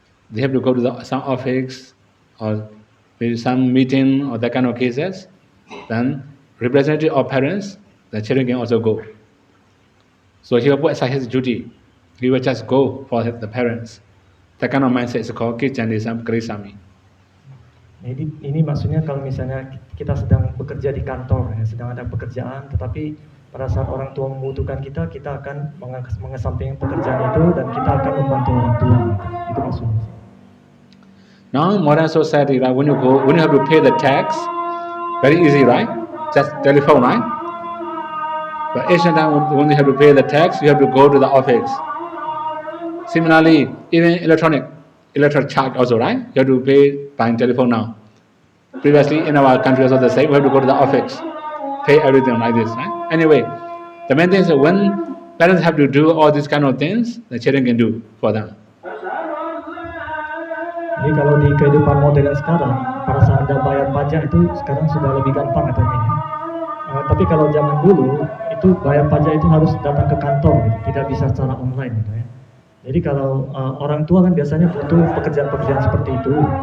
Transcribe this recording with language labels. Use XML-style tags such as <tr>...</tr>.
<en>They have to go to some office or maybe some meeting or that kind of cases. Then representative of parents, the children can also go. So he will put aside his duty. He will just go for the parents. That kind of mindset is called Kitchanisam Krisami.</en> <id>Jadi ini maksudnya kalau misalnya kita sedang bekerja di kantor, ya, sedang ada pekerjaan, tetapi pada saat orang tua membutuhkan kita akan mengesampingkan pekerjaan itu dan kita akan membantu orang tua. Itu maksudnya.</id> <en>Now modern society, right? When you have to pay the tax, very easy, right? Just telephone, right? But ancient time, when you have to pay the tax, you have to go to the office. Similarly, even electric charge also, right? You have to pay by telephone now. Previously, in our country also the same. We have to go to the office, pay everything like this, right? Anyway, the main thing is that when parents have to do all these kind of things, the children can do for them.</en> <id>Jadi kalau di kehidupan modern sekarang, pada saat ada bayar pajak itu sekarang sudah lebih gampang katanya. Ya. Tapi kalau zaman dulu itu bayar pajak itu harus datang ke kantor, gitu. Tidak bisa secara online, gitu ya. Jadi kalau orang tua kan biasanya butuh pekerjaan-pekerjaan seperti itu.</id>